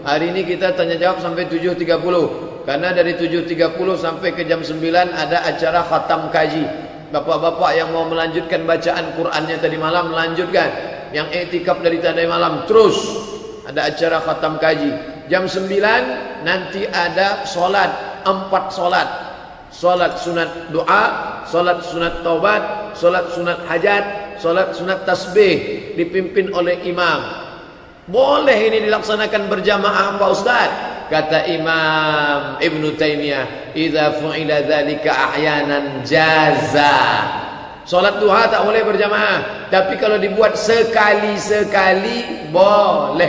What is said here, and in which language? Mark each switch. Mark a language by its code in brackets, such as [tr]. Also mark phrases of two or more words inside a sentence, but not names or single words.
[ms] Hari ini kita tanya jawab sampai 7.30. Karena dari 7.30 sampai ke jam 9 ada acara khatam kaji. Bapak-bapak yang mau melanjutkan bacaan Qur'annya tadi malam, melanjutkan. Yang iktikaf dari tadi malam, terus ada acara khatam kaji. Jam 9 nanti ada solat, 4 solat. Solat sunat doa, solat sunat taubat, solat sunat hajat, solat sunat tasbih, dipimpin oleh imam. Boleh ini dilaksanakan berjamaah Pak Ustaz? Kata Imam Ibn Taymiyah, [ar] إذا فعل ذلك أحيانا جاز. [ms] Salat duha tak boleh berjamaah, tapi kalau dibuat sekali-sekali boleh.